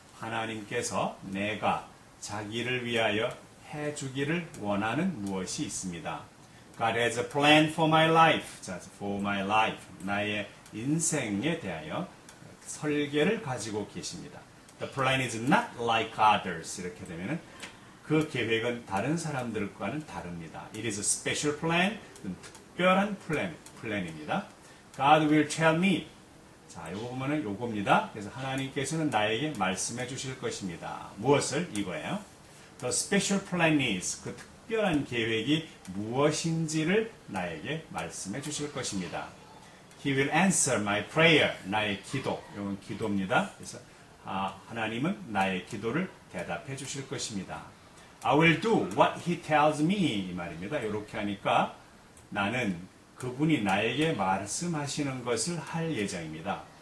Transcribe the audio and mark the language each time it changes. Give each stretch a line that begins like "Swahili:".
Korean: 하나님께서 내가 자기를 위하여 해주기를 원하는 무엇이 있습니다.
English: God has a plan for my life. 자, for my life.
Korean: 나의 인생에 대하여 설계를 가지고 계십니다.
English: The plan is not like others.
Korean: 이렇게 되면은 그 계획은 다른 사람들과는 다릅니다.
English: It is a special plan.
Korean: 특별한 플랜입니다.
English: God will tell me.
Korean: 자, 요거 보면은 요겁니다. 그래서 하나님께서는 나에게 말씀해 주실 것입니다. 무엇을? 이거예요.
English: The special plan is.
Korean: 그 특별한 계획이 무엇인지를 나에게 말씀해 주실 것입니다.
English: He will answer my prayer.
Korean: 나의 기도. 이건 기도입니다. 그래서 하나님은 나의 기도를 대답해 주실 것입니다.
English: I will do what he tells me.
Korean: 이 말입니다. 이렇게 하니까 나는 그분이 나에게 말씀하시는 것을 할 예정입니다.